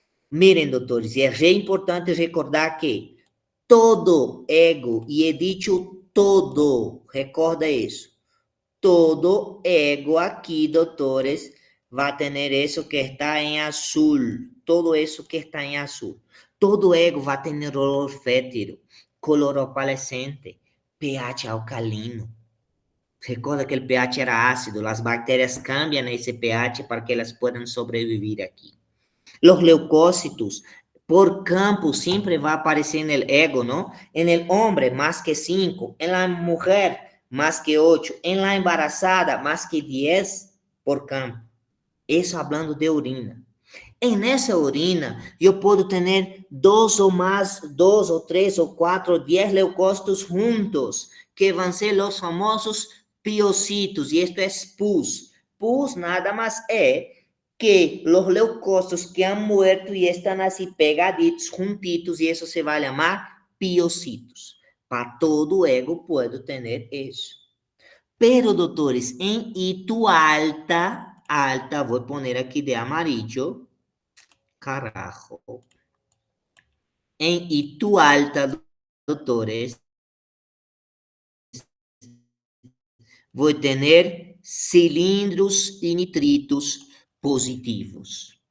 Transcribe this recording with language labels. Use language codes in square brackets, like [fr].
[pt] Miren, doutores, é re importante recordar que todo ego, [es] e he dicho todo, [pt] recorda isso, todo ego aqui, doutores, vai ter isso que está em azul, todo isso que está em azul. Todo ego vai ter olor fétido, color opalescente, pH alcalino. Recorda que o pH era ácido, as bactérias cambiam esse pH para que elas possam sobreviver aqui. [es] Los leucócitos por campo siempre va a aparecer en el ego, ¿no? En el hombre más que 5, en la mujer más que 8, en la embarazada más que 10 por campo. Eso hablando de orina. En esa orina yo puedo tener 2 o más, 2 o 3 o 4, 10 leucócitos juntos, que van a ser los famosos piocitos, y esto es pus. Pus nada más es que los leucócitos que han muerto y están así pegaditos, juntitos, y eso se va a llamar piocitos. Para todo ego puedo tener eso. [pt] Pero, doutores, em hito alta, vou poner aqui de amarillo, carajo. Em hito alta, doutores, vou ter cilindros e nitritos positivos.